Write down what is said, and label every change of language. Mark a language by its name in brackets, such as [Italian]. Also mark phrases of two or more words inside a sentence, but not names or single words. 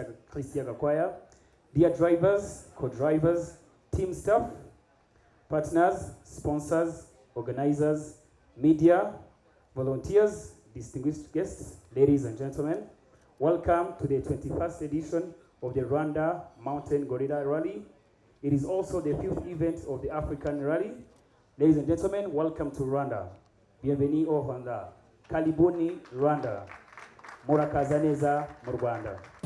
[English] Christian Gakwaya, dear drivers, co-drivers, team staff, partners, sponsors, organizers, media, volunteers, distinguished guests, ladies and gentlemen, welcome to the 21st edition of the Rwanda Mountain Gorilla Rally. It is also the 5th event of the African Rally. Ladies and gentlemen, welcome to Rwanda. [French] Bienvenue au Rwanda. Karibuni Rwanda. [Kinyarwanda] Murakaza neza mu Rwanda.